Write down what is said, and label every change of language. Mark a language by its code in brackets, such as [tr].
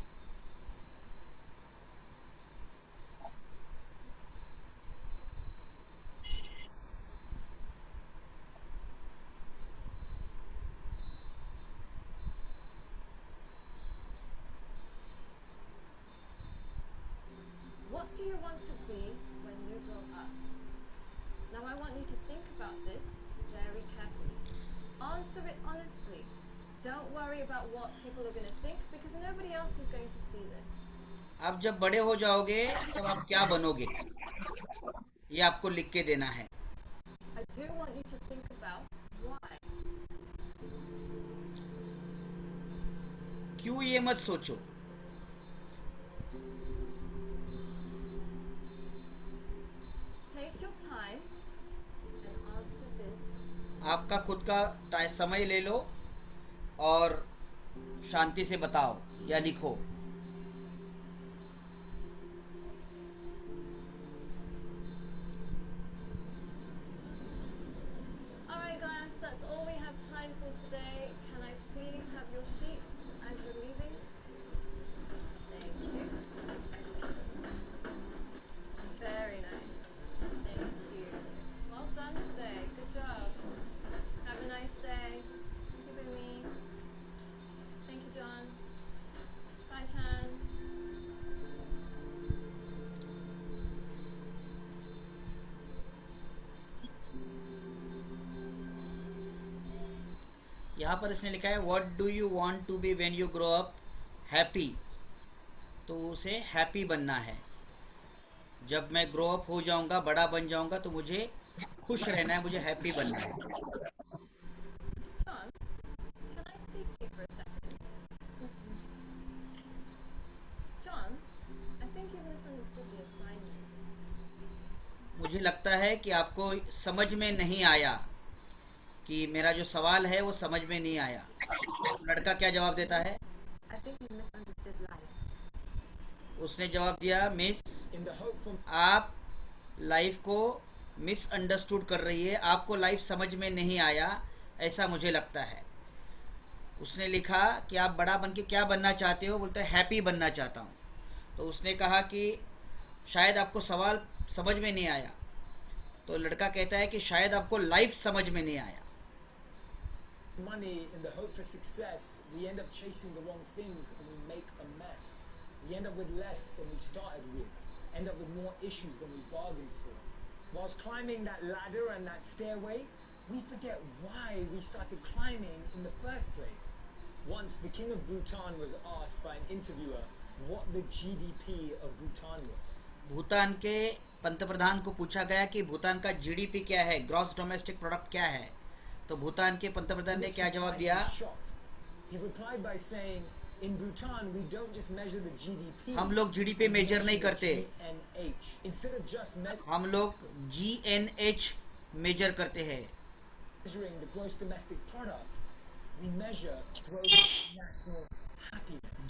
[en] What do you want to be when you grow up? Now I want you to think about this very carefully. Answer it honestly. Don't worry about what people are going to think because nobody else is going to see this. [hi] आप जब बड़े हो जाओगे तब आप क्या बनोगे, ये आपको लिख के देना है। [en] I do want you to think about why. [hi] क्यों ये मत सोचो। [en] Take your time and answer this. [hi] आपका खुद का समय ले लो और शांति से बताओ या लिखो। [en] Alright guys, that's all we have time for today. Can I please have your sheets as you're leaving? Thank you. Very nice. Thank you. Well done today. Good job. Have a nice day. Thank you, Boomy. Thank you, John. Bye, Chance. [hi] यहाँ पर इसने लिखा है [en] What do you want to be when you grow up? [hi] Happy. तो उसे happy बनना है। जब मैं [en] grow up [hi] हो जाऊंगा, बड़ा बन जाऊंगा, तो मुझे खुश रहना है, मुझे हैप्पी बनना है। [en] John, can I speak to you for a second? John, I think you've misunderstood the assignment. [hi] मुझे लगता है कि आपको समझ में नहीं आया, कि मेरा जो सवाल है वो समझ में नहीं आया। लड़का क्या जवाब देता है? [en] I think you misunderstood life. [hi] उसने जवाब दिया, मिस, आप लाइफ को मिसअंडरस्टूड कर रही है, आपको लाइफ समझ में नहीं आया, ऐसा मुझे लगता है। उसने लिखा कि आप बड़ा बन के क्या बनना चाहते हो? बोलते हैं हैप्पी बनना चाहता हूँ। तो उसने कहा कि शायद आपको सवाल समझ में नहीं आया। तो लड़का कहता है कि शायद आपको लाइफ समझ में नहीं आया। [en] Money in the hope for success, we end up chasing the wrong things and we make a mess. We end up with less than we started with, end up with more issues than we bargained for. Whilst climbing that ladder and that stairway, we forget why we started climbing in the first place. Once the king of Bhutan was asked by an interviewer what the GDP of Bhutan was. [hi] Bhutan के पंतप्रधान को पूछा गया कि भूटान का GDP क्या है, gross domestic product क्या है। तो भूटान के पंतप्रधान ने क्या जवाब दिया? [en] He replied by saying, in Bhutan we don't just measure the GDP. [hi] हम लोग जीडीपी मेजर नहीं करते, [en] GNH. Instead of just [hi] हम लोग GNH मेजर करते हैं। [en] measuring the gross domestic product, we measure gross national happiness.